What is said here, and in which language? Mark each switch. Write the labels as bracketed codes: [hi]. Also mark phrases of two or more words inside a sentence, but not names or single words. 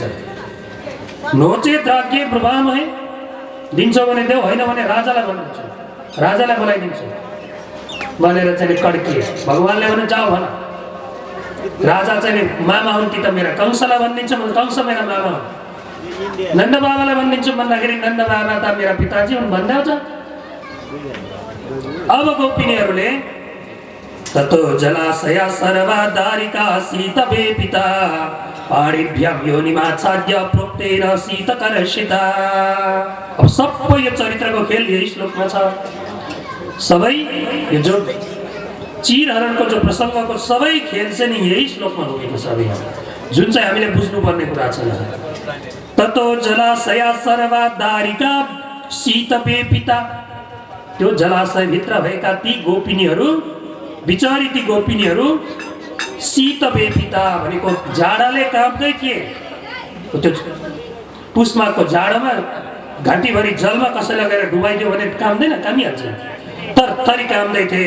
[sa] नोचेत राज्ञे ब्रुवामहे, [ne] दिन्छौ भने देऊ, होइन भने राजालाई भनिदिन्छु, राजालाई बोलाइदिन्छु भनेर चाहिँ कड्किए। भगवानले भने जाऊ भन, राजा चाहिँ मामा हुन् कि त मेरा, कंसलाई भनिदिन्छु भने कंस मेरा मामा हुन्, नन्द बाबालाई भनिदिन्छु भन्दाखेरि नन्द बाबा त मेरा पिताजी हुन् भनिदिन्छ। अब गोपिनीहरूले [sa] ततो जलाशया सर्वा दारिका शीतवे पिता पाणिभ्यां योनिमाच्छाद्य प्रोक्तेन शीतकर्षिता। [ne] अब सबै यो चरित्रको खेल यही श्लोकमा छ। सबै यो जो चिरहरणको जो प्रसङ्गको सबै खेल चाहिँ नि यही श्लोकमा रोकेको छ। अब यहाँ जुन चाहिँ हामीले बुझ्नुपर्ने कुरा छ। [sa] ततो जलाशया सर्वा दारिका शीतवे पिता, [ne] त्यो जलाशयभित्र भएका ती गोपिनीहरू, बिचारी ती गोपिनीहरू [sa] शीतवे पिता [ne] भनेको जाडाले काँप्दै थिए। त्यो पुष्माको जाडोमा घाँटीभरि जलमा कसैलाई गएर डुबाइदियो भने काम्दैन, कामिहाल्छ, तरतरी काम्दै थिए।